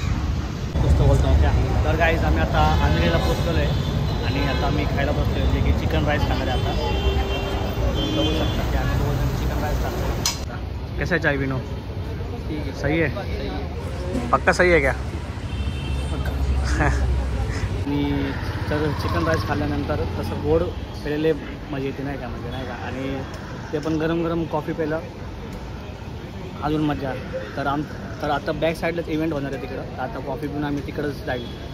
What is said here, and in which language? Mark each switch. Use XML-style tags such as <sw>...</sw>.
<mr>बोलतो क्या. तर गाईज आम्ही आता अंधेरीला पोचलेलो आहे आणि आता आम्ही खायला बसलो आहे जे की चिकन राईस खाणार आहे. आता बघू शकता की आम्ही दोन चिकन राईस खाणार.</mr> <hi>कैसा चाय विनो, सही है, पक्का सही है क्या.</hi> <mr>आणि तर चिकन राईस खाल्ल्यानंतर तसं गोड पेलेले मजा येते नाही का, म्हणजे नाही का. आणि ते पण गरम गरम कॉफी प्यायला अजून मजा. तर आता बॅक साईडलाच इव्हेंट होणार आहे तिकडं. तर आता कॉफी पिऊन आम्ही तिकडंच जाईल.</mr>